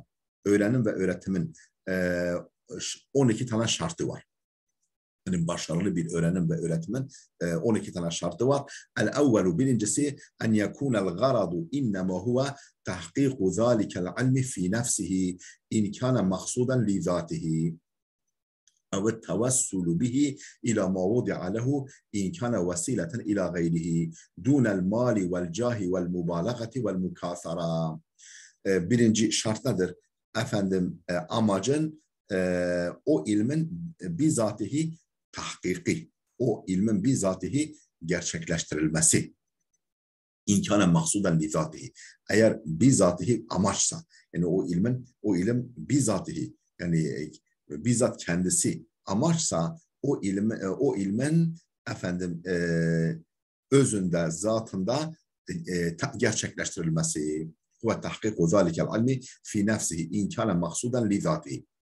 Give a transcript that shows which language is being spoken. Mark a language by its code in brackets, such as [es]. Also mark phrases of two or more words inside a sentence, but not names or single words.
[tr] Öğrenim ve öğretimin 12 tane şartı var. Yani başarılı bir öğrenim ve öğretimin 12 tane şartı var. [ar] الأول birincisi أن يكون الغرض إنما هو تحقيق ذلك العلم في نفسه إن كان مقصودا لذاته. أو التوسل به إلى ما وضع له إن كان وسيلة إلى غيره دون المال والجاه والمبالغة والمكاثرة. [tr] Birinci şart nedir? Efendim amacın o ilmin bizatihi tahkiki, o ilmin bizatihi gerçekleştirilmesi. [ar] إن كان مقصودا بذاته. [tr] Eğer bizatihi amaçsa, yani o ilim bizatihi, yani bizzat kendisi amaçsa o ilmin efendim özünde, zatında gerçekleştirilmesi ve [ar] تحقيق ذلك العلم في نفسه إن كان مقصودا لذاته.